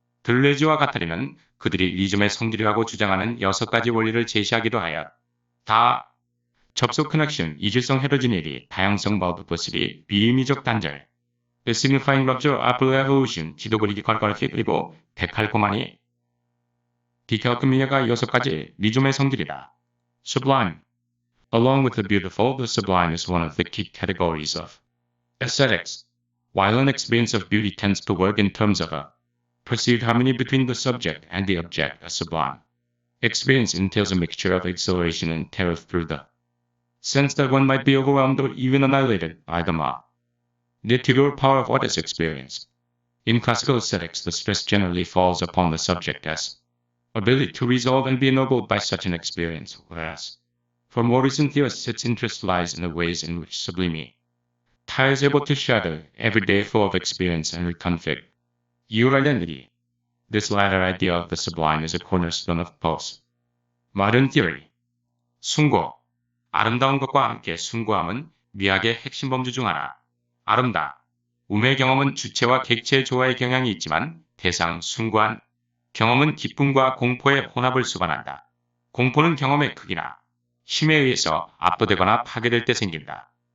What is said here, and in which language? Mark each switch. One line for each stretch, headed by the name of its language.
Korean: 들레즈와 가타리는 그들이 리즘의 성질이라고 주장하는 6가지 원리를 제시하기도 하여 다 접속 커넥션, 이질성 헤로지니티, 다양성 멀티플시티, 비의미적 단절,
English: signifying rupture, apple evolution,
Korean: 지도 그리기 컬컬피 그리고 데칼코마니, 디칼크미아가 6가지 리즘의 성질이다.
English: Sublime. Along with the beautiful, the sublime is one of the key categories of aesthetics. While an experience of beauty tends to work in terms of a perceived harmony between the subject and the object, a sublime experience entails a mixture of exhilaration and terror through the sense that one might be overwhelmed or even annihilated by the material power of what is experienced. In classical aesthetics, the stress generally falls upon the subject as ability to resolve and be ennobled by such an experience, whereas for more recent theorists, its interest lies in the ways in which sublime is able to shatter everyday flow of experience and reconfigure your identity. This latter idea of the sublime is a cornerstone of post-modern theory.
Korean: 숭고. 아름다운 것과 함께 숭고함은 미학의 핵심 범주 중 하나. 아름다움의 경험은 주체와 객체의 조화의 경향이 있지만 대상 숭고한 경험은 기쁨과 공포의 혼합을 수반한다. 공포는 경험의 크기나 힘에 의해서 압도되거나 파괴될 때 생긴다.